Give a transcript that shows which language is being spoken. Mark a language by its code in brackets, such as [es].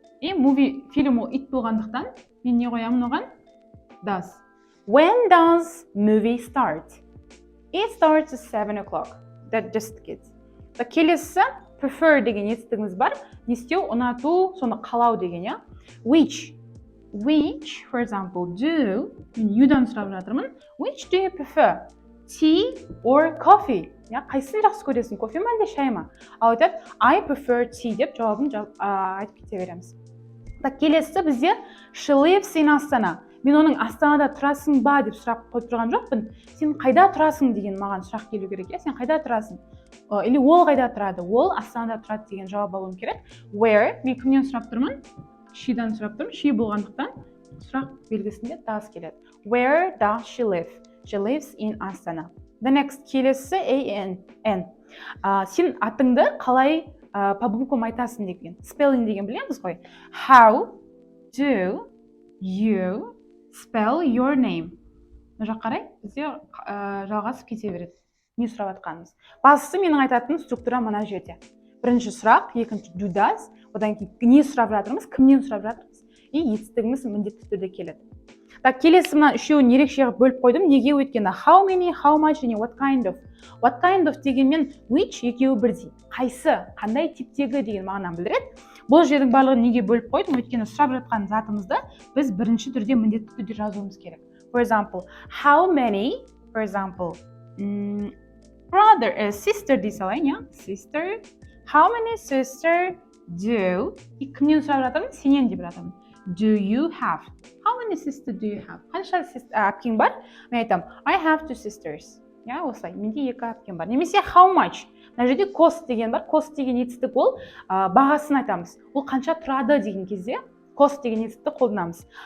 [kk] movie фильм ол it болғандықтан мен не қоямын оған? [en] Does. When does movie start? It starts at 7 o'clock. That just kids. [kk] Келесі prefer деген етістігіміз бар. Не істеу, ұнату, соны қалау деген, я? [en] Which, for example, do, мен you'дан [kk] сұрап жатырмын. [en] Which do you prefer? Tea or coffee? [kk] Я, қайсысын жақсы көресің, кофе ма әлде шай ма? Ал айтады, [en] I prefer tea [kk] деп жауабын айтып кете береміз. Келесі бізде [en] she lives in [kk] Астана. Мен оның Астанада тұрасың ба деп сұрақ қойып тұрған жоқпын. Сен қайда тұрасың деген маған сұрақ келу керек, я? Сен қайда тұрасың? Или ол қайда тұрады? Ол Астанада тұрады деген жауап алуым керек. [en] Where? [kk] Мен кімнен сұрап тұрмын? She'дан сұрап тұрмын. She болғандықтан сұрақ белгісінде does келеді. [en] Where does she live? She lives in Astana. The next келесі A-N. [kk] Сен атыңды қалай по буквам айтасың деген. Spelling деген білеміз ғой. [en] How do you spell your name? [kk] Мұжақ қарай, бізде жалғасып кете береді. Не сұрап атқанымыз. Бастысы менің айтатын структура мына жерде. Бірінші сұрақ, екінші do does, одан кейін не сұрап жатырмыз, кімнен сұрап жатырмыз, и етістігіміз міндетті түрде келеді. Келесі мына үшеуін ерекше бөліп қойдым. Неге? Өйткені [en] how many, how much [kk] және [en] what kind of. What kind of [kk] дегенмен which екеуі бірдей. Қайсы, қандай типтегі деген мағынаны білдіреді. Бұл жердің барлығын неге бөліп қойдым? Өйткені сұрап жатқан затымызды біз бірінші түрде міндетті түрде жазуымыз керек. [en] For example, how many, for example, sister дей салайын, я? Sister. How many sister do? [kk] Кімнен сұрап жатырмын? Сенен деп жатырмын. [en] Do you have? How many sisters do you have? [kk] Қанша әпкең бар? Мен айтам, [en] I have 2 sisters. [kk] Я, осылай, менде 2 әпкем бар. [en] Немесе how much? [kk] Мына жерде cost деген бар. Cost деген етістік ол бағасын айтамыз. Ол қанша тұрады деген кезде cost деген етістікті қолданамыз.